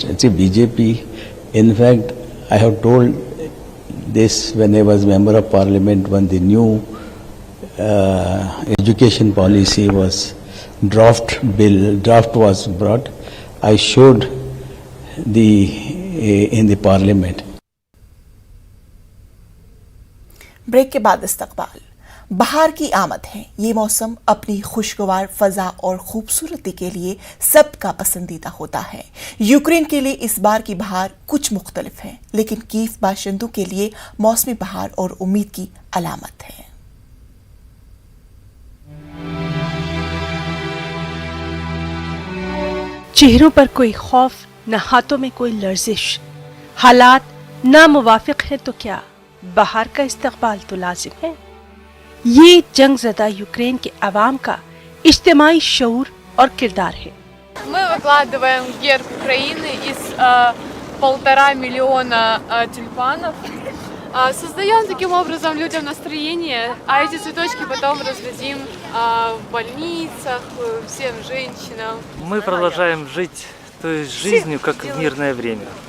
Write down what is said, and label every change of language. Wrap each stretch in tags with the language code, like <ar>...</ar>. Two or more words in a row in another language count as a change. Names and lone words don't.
<en>See, BJP, in fact, I have told this when I was member of parliament, when the new education policy was draft was brought, I showed in the parliament.</en> <ur>بریک کے بعد استقبال. بہار کی آمد ہے. یہ موسم اپنی خوشگوار فضا اور خوبصورتی کے لیے سب کا پسندیدہ ہوتا ہے. یوکرین کے لیے اس بار کی بہار کچھ مختلف ہے، لیکن کیف باشندوں کے لیے موسمی بہار اور امید کی علامت ہے. چہروں پر کوئی خوف، نہ ہاتھوں میں کوئی لرزش. حالات ناموافق ہے تو کیا، بہار کا استقبال تو لازم ہے. یہ جنگ زدہ یوکرین کے عوام کا اجتماعی شعور اور کردار ہے.</ur> <ru>Мы выкладываем герб Украины из 1,5 миллиона тюльпанов. Создаем таким образом людям настроение, а эти цветочки потом раздадим в больницах, всем женщинам. Мы продолжаем жить той жизнью, как в мирное время.</ru>